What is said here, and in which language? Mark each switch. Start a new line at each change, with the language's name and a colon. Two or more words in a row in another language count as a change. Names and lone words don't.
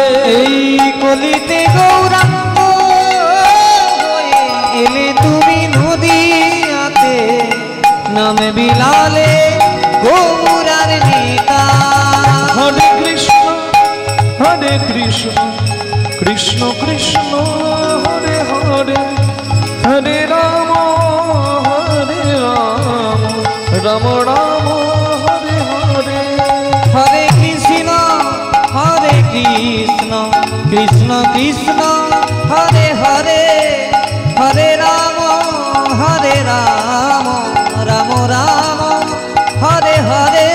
Bangla: এই কলিতে গৌরাঙ্গ হয়ে এলে তুমি নদিয়াতে, নাম বিলালে গৌরার নেতা।
Sanskrit: হরে কৃষ্ণ হরে কৃষ্ণ, কৃষ্ণ কৃষ্ণ হরে হরে, হরে রাম রাম রাম হরে হরে। হরে কৃষ্ণ কৃষ্ণ কৃষ্ণ হরে হরে, হরে রাম রাম রাম হরে হরে।